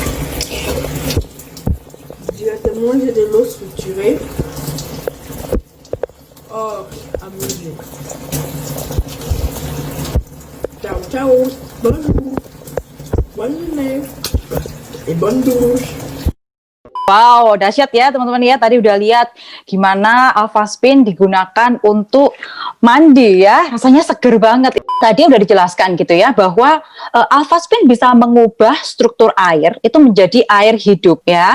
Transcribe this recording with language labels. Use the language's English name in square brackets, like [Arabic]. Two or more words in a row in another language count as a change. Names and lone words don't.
[French] Directement j'ai de l'eau structurée. Oh, amusez. Ciao, ciao. Bonjour. Bonne journée. Et bonne douche. [Indonesian] Wow, dahsyat ya teman-teman ya. Tadi udah lihat gimana Avaspin digunakan untuk mandi ya. Rasanya seger banget. Tadi udah dijelaskan gitu ya bahwa Avaspin bisa mengubah struktur air itu menjadi air hidup ya.